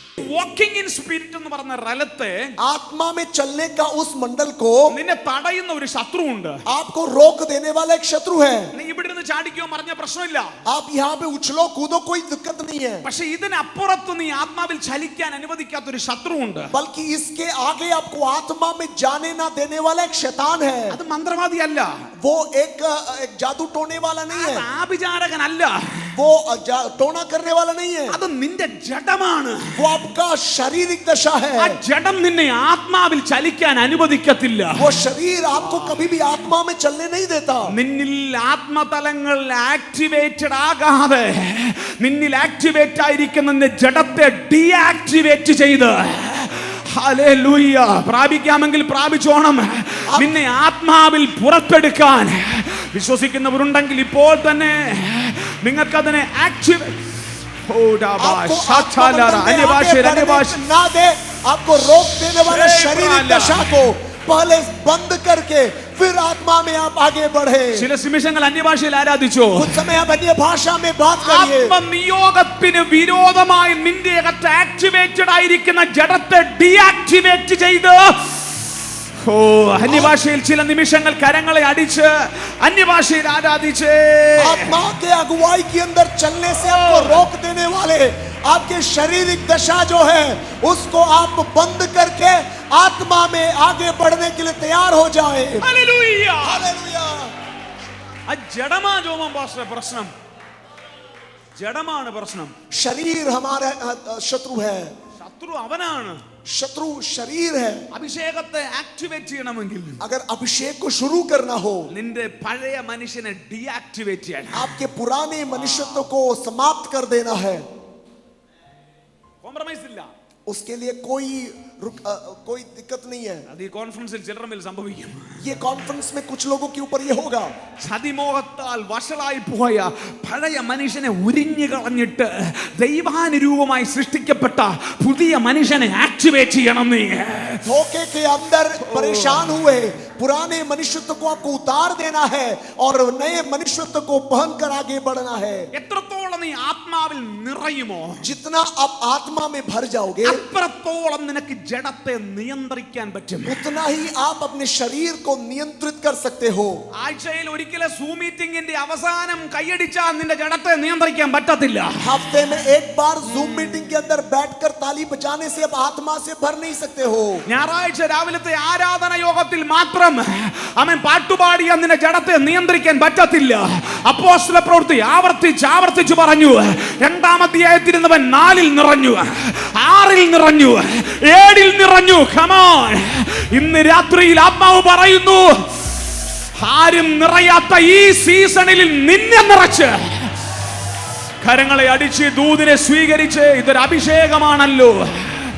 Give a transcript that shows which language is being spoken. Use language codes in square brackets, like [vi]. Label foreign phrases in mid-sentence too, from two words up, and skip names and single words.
[en] walking in spirit [ml] എന്ന് പറഞ്ഞ റലത്തെ, [hi] आत्मा में चलने का उस मंडल को [ml] നിന്നെ തടയുന്ന ഒരു ശത്രുവുണ്ട്. [hi] आपको रोक देने वाला एक शत्रु है. [ml] നീ ഇവിടുന്ന് ചാടിക്കോ മറിഞ്ഞ പ്രശ്നമില്ല. [hi] आप यहाँ पे उछलो कूदो कोई दिक्कत नहीं है. [ml] പക്ഷെ ഇതിനപ്പുറത്ത് നീ ആത്മാവിൽ ചലിക്കാൻ അനുവദിക്കാത്ത ഒരു ശത്രുവുണ്ട്. [hi] बल्कि इसके आगे आपको आत्मा में जाने ना देने वाला एक शैतान है. [ml] അത് മന്ത്രവാദിയല്ല, [hi] वो एक जादू टोने वाला नहीं है, [ml] ആഭിചാരകനല്ല, [hi] वो टोना करने वाला नहीं है. [ml] അത് നിന്റെ ജഡമാണ്. [hi] वो आपका शारीरिक दशा है. [ml] ആ ജഡം നിന്നെ ആത്മാവിൽ ചലിക്കാൻ അനുവദിക്കത്തില്ല. [hi] वो शरीर आपको कभी भी आत्मा में चलने नहीं देता. [ml] നിന്നിൽ ആത്മതലങ്ങൾ ആക്ടിവേറ്റഡ് ആകാതെ നിന്നിൽ ആക്ടിവേറ്റ് ആയിരിക്കുന്ന നിന്റെ ജഡത്തെ ഡീആക്ടിവേറ്റ് ചെയ്ത്, ഹല്ലേലൂയ, പ്രാപിക്കാമെങ്കിൽ പ്രാപിച്ചോണം. നിന്നെ ആത്മാവിൽ പുറത്തെടുക്കാൻ വിശ്വസിക്കുന്നവരുണ്ടെങ്കിൽ ഇപ്പോൾ തന്നെ നിങ്ങൾക്കതിനെ [hi] आपको रोक देने वाले शारीरिक दशा को पहले बंद करके फिर आत्मा में आप आगे बढ़े. [ml] ചില നിമിഷങ്ങൾ അന്യഭാഷയിൽ ആരാധിച്ചു. [hi] कुछ समय आप अन्य भाषा में बात करिए. [ml] ആത്മനിയോഗത്തിന് വിരോധമായി നിന്റെ അകത്ത് ആക്ടിവേറ്റഡ് ആയിരിക്കുന്ന ജഡത്തെ ഡീആക്ടിവേറ്റ് ചെയ്ത്, ഓ, അന്യഭാഷയിൽ ചില നിമിഷങ്ങൾ കരങ്ങളെ അടിച്ച് അന്യഭാഷയിൽ ആരാധിച്ച്, [hi] आत्मा के अगुवाई के अंदर चलने से आपको रोक देने वाले आपके शारीरिक दशा जो है उसको आप बंद करके आत्मा में आगे बढ़ने के लिए तैयार हो जाए. [ml] ഹല്ലേലൂയ. [hi] हालेलुया. [ml] ആ ജഡമാ ജോമം പാസ്റ്റർ പ്രശ്നം, ജഡമാണ് പ്രശ്നം. [hi] शरीर हमारा शत्रु है. [ml] ശത്രു അവനാണ്. [hi] शत्रु शरीर है. [ml] അഭിഷേകത്തെ ആക്ടിവേറ്റ് ചെയ്യണമെങ്കിൽ, [hi] अगर अभिषेक को शुरू करना हो, [ml] നിന്റെ പഴയ മനുഷ്യനെ ഡീആക്ടിവേറ്റ് ചെയ്യണം. [hi] आपके पुराने मनुष्यत्व को समाप्त कर देना है. [ml] കോംപ്രമൈസ് ഇല്ല. [hi] उसके लिए कोई दिक्कत नहीं है. [ml] അത് ഈ കോൺഫറൻസിൽ ചിലർ മേൽ സംഭവിക്കും. [hi] ये कॉन्फ्रेंस में कुछ लोगों के ऊपर ये होगा. [ml] ചതിമോഹത്താൽ വഷളായി പോയ പഴയ മനുഷ്യനെ ഉരിഞ്ഞു കളഞ്ഞിട്ട് ദൈവാനുരൂപമായി സൃഷ്ടിക്കപ്പെട്ട പുതിയ മനുഷ്യനെ ആക്ടിവേറ്റ് ചെയ്യണം. നീ [hi] धोखे के अंदर परेशान हुए पुराने मनुष्यत्व को आपको उतार देना है और नए मनुष्यत्व को पहन कर आगे बढ़ना है. [ml] എത്രത്തോളം നീ ആത്മാവിൽ നിറയുമോ, [hi] जितना आप आत्मा में भर जाओगे [ml] അത്രത്തോളം നിനക്ക് ജഡത്തെ നിയന്ത്രിക്കാൻ പറ്റും. [hi] उतना ही आप अपने शरीर को नियंत्रित कर सकते हो. [ml] ആഴ്ചയിൽ ഒരിക്കലും സൂം മീറ്റിംഗിന്റെ അവസാനം കൈയടിച്ചാൽ നിന്റെ ജഡത്തെ നിയന്ത്രിക്കാൻ പറ്റത്തില്ല. [hi] हफ्ते में एक बार जूम मीटिंग के अंदर बैठकर ताली बजाने से आप आत्मा से भर नहीं सकते हो. [ml] ഞായറാഴ്ച രാവിലത്തെ ആരാധന യോഗത്തിൽ മാത്രം അവൻ പാട്ടുപാടിയ നിന്റെ ജഡത്തെ നിയന്ത്രിക്കാൻ പറ്റത്തില്ല. അപ്പോസ്തല പ്രവൃത്തി ആവർത്തിച്ച് പറഞ്ഞു. 2-ാം അധ്യായത്തിൽ അവൻ 4-ൽ നിറഞ്ഞു, 6-ൽ നിറഞ്ഞു, 7-ൽ നിറഞ്ഞു. [en] Come on. [ml] ഇന്ന് രാത്രിയിൽ ആത്മാവ് പറയുന്നു, ആരും നിറയാത്ത ഈ സീസണിൽ നിന്നെ നിറച്ച് കരങ്ങളെ അടിച്ച് ദൂതനെ സ്വീകരിച്ച്, ഇതൊരു അഭിഷേകമാണല്ലോ.